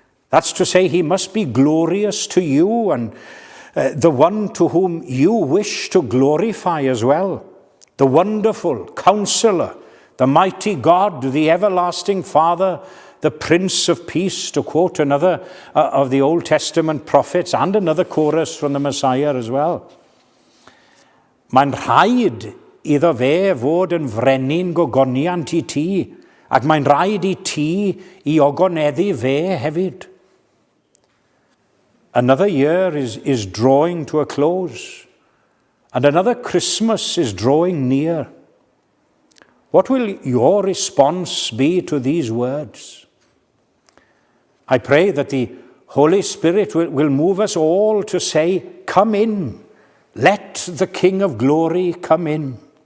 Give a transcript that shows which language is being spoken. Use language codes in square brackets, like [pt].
[en] That's to say, he must be glorious to you and the one to whom you wish to glorify as well. The wonderful Counselor, the mighty God, the everlasting Father, the Prince of Peace, to quote another of the Old Testament prophets, and another chorus from the Messiah as well. [cy] Mae'n rhaid iddo fe fod yn frenin gogoniant i ti, ac mae'n rhaid i ti i ogoneddu fe hefyd. [en] Another year is drawing to a close, and another Christmas is drawing near. What will your response be to these words? I pray that the Holy Spirit will move us all to say, "Come in, let the King of Glory come in."